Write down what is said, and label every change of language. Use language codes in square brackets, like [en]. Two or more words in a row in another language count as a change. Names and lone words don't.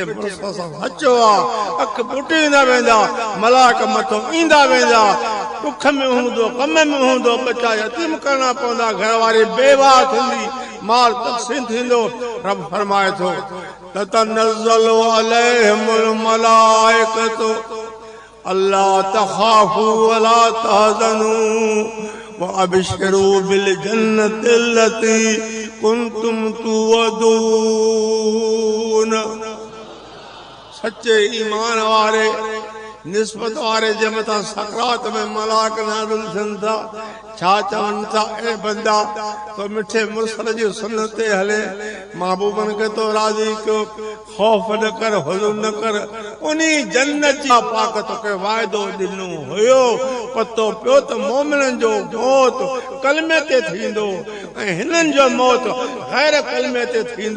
[sd] मुर्स सां सचो आहे अख पुटींदा वेंदा मलाक मथो ईंदा वेंदा दुख में हूंदो कम में हूंदो बचा यतीम करणा पवंदा घर वारी बेवा थींदी माल तक़सीम थींदो रब फरमाए थो [ar] تتنزل عليهم الملائكة ألا تخافوا ولا تحزنوا وأبشروا بالجنة التي كنتم توعدون. [sd] सच्चे ईमान वारे निस्बत वारे जे मथां सकरात में मलाक नाज़िल थियनि था छा चवनि था ए बंदा तो मिठे मुर्सल जी सुन्नत ते हले महबूबन के तो राज़ी कयो खौफ न कर हुज़ुन न कर उन्ही जन्नत जी पाक तोखे वाइदो ॾिनो हुयो पतो पियो त मोमिननि जो मौत कलमे ते थींदो ऐं हिननि जो मौत गैर कलमे ते थींदो।